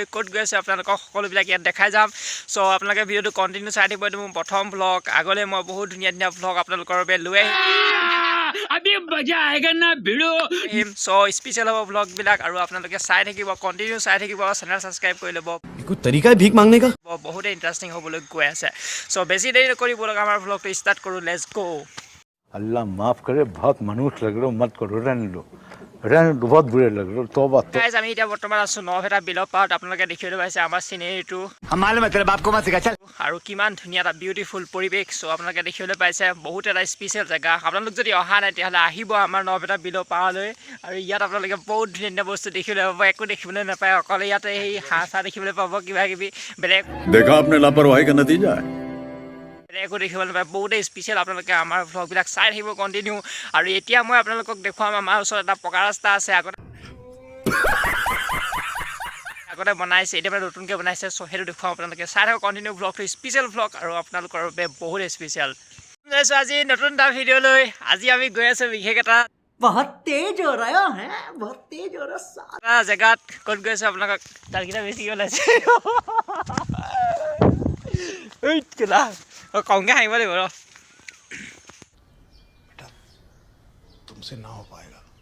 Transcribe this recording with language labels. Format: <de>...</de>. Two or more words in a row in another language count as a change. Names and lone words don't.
<as>ক'ত গৈ আছে আপোনালোকক সকলোবিলাক ইয়াত দেখাই যাম। চ' আপোনালোকে ভিডিঅ'টো কণ্টিনিউ চাই থাকিব। এইটো মোৰ প্ৰথম ভ্লগ। আগলৈ মই বহুত ধুনীয়া ধুনীয়া ভ্লগ আপোনালোকৰ বাবে লৈ আহিম। চ' স্পেচিয়েল হ'ব ভ্লগবিলাক আৰু আপোনালোকে চাই থাকিব, কণ্টিনিউ চাই থাকিব,</as> <en>channel subscribe</en> <as>কৰি ল'ব।</as> <hi>तरीका है भीख मांगने का</hi> <as>बहुते ইন্টাৰেষ্টিং হ'বলৈ গৈ আছে। চ' বেছি দেৰি নকৰি বলক আমাৰ ভ্লগটো ষ্টাৰ্ট কৰোঁ।</as> <en>let's go.</en> <hi>अल्लाह माफ करे, बहुत मनुष्य लग रहे हो, मत करो, रहने दो, बहुत बुरे लग रहे हो, तौबा।</hi> <as>गाइस আমি এতিয়া বৰ্তমান আছো নভেটা বিলৰ পাৰত। আপোনালোকে দেখিবলৈ পাইছে আমাৰ চিনেৰীটো আৰু কিমান ধুনীয়া এটা বিউটিফুল পৰিৱেশ। চ' আপোনালোকে দেখিবলৈ পাইছে বহুত এটা স্পেচিয়েল জেগা। আপোনালোক যদি অহা নাই তেতিয়াহ'লে আহিব আমাৰ নভেটা বিলৰ পাৰলৈ। আৰু ইয়াত আপোনালোকে বহুত ধুনীয়া ধুনীয়া বস্তু দেখিবলৈ পাব। একো দেখিবলৈ নাপায়, অকল ইয়াতে সেই হাঁহ চাহ দেখিবলৈ পাব, কিবা কিবি বেলেগ</as> <hi>देखा आपने लापरवाही का नतीजा है।</hi> <as>একো দেখিবলৈ নাপায়। বহুতেই স্পেচিয়েল। আপোনালোকে আমাৰ ভ্লগবিলাক চাই থাকিব কণ্টিনিউ। আৰু এতিয়া মই আপোনালোকক দেখুৱাম আমাৰ ওচৰত এটা পকা ৰাস্তা আছে। আগতে বনাইছে, এতিয়া মানে নতুনকৈ বনাইছে। চ' সেইটো দেখুৱাম আপোনালোকে চাই থাকক কণ্টিনিউ। ভ্লগটো স্পেচিয়েল ভ্লগ আৰু আপোনালোকৰ বাবে বহুত স্পেচিয়েল। আজি নতুন এটা ভিডিঅ' লৈ আজি আমি গৈ আছোঁ বিশেষ এটা</as> <hi>बहुत तेज हो रहा है, बहुत तेज हो रहा है।</hi> <as>জেগাত। ক'ত গৈ আছোঁ আপোনালোকক তাৰকেইটা বেছিকৈ ওলাইছে। কংকে হাঁহিব লাগিব ৰ।</as> <hi>तुमसे ना हो पाएगा।</hi>